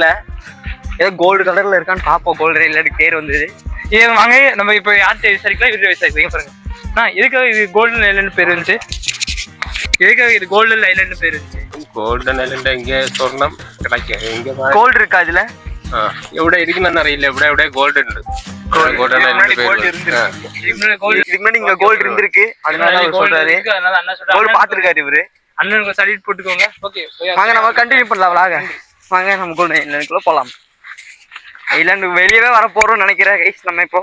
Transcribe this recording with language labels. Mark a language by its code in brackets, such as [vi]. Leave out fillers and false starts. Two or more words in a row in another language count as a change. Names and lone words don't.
[ta] ஏதோ கோல்டு கலர்ல இருக்கான்னு பாப்போம். கோல்டன் ஐலாண்ட் பேர் வந்தது. இது வாங்க நம்ம இப்போ யார்கிட்ட விசாரிக்கலாம் இவரு விசாரிக்கலாம் பாருங்க. எதுக்காக இது கோல்டன் ஐலாண்ட் பேர் இருந்துச்சு? எதுக்காக இது கோல்டன் ஐலாண்ட் பேர் இருந்துச்சு? கோல்டன் ஐலாண்ட் இங்கே സ്വർണം கிடைக்கும். இங்க கோல்டு இருக்கா இதுல? [ml] ഇവിടെ ഇരിക്കുന്ന അറിയില്ല. ഇവിടെ ഗോൾഡ് ഉണ്ട്. [ta] கோல்டன் ஐலாண்ட் கோல்டு பேர் இருந்திருக்கு இதுக்கு முன்னாடி இங்க கோல்டு இருந்திருக்கு அதனால அவர் சொல்றாரு கோல்டு பாத்துருக்காரு இவரு அண்ணனுக்கு சல்யூட் போட்டுக்கோங்க. ஓகே வாங்க நம்ம கண்டினியூ பண்ணலாம் விளாக. வாங்க நம்ம கோல்டன் ஐலாண்டுக்குள்ள போலாம். ஐலாண்டு வெளியவே வர போறோம்னு நினைக்கிறேன் கைஸ். நம்ம இப்போ